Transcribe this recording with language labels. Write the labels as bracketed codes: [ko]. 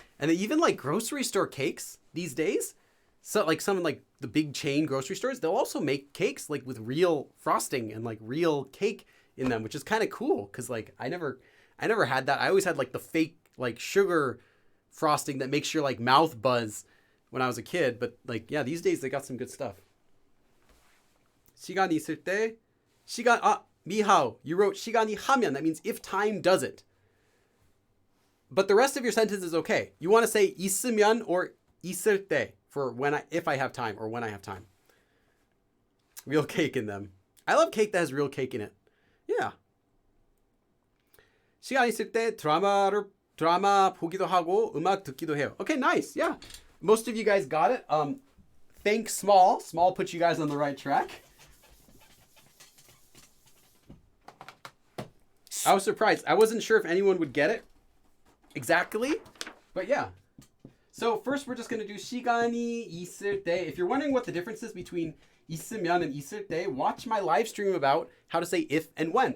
[en] And they even like grocery store cakes these days. So like some like the big chain grocery stores, they'll also make cakes like with real frosting and like real cake in them, which is kind of cool because like I never had that. I always had like the fake like sugar frosting that makes your like mouth buzz when I was a kid. But like, yeah, these days they got some good stuff. [ko] 시간이 있을 때, 미하오, [en] you wrote [ko] 시간이 하면. [en] That means if time does it. But the rest of your sentence is okay. You want to say 있으면 or 있을 때 for if I have time or when I have time. Real cake in them. I love cake that has real cake in it. Yeah. [ko] 시간 있을 때 드라마 보기도 하고 음악 듣기도 해요. [en] Okay, nice. Yeah. Most of you guys got it. Think small. Small puts you guys on the right track. I was surprised. I wasn't sure if anyone would get it exactly, but yeah. So first we're just going to do [ko] 시간이 있을 때. [en] If you're wondering what the difference is between 있으면 and 있을 때, watch my live stream about how to say if and when.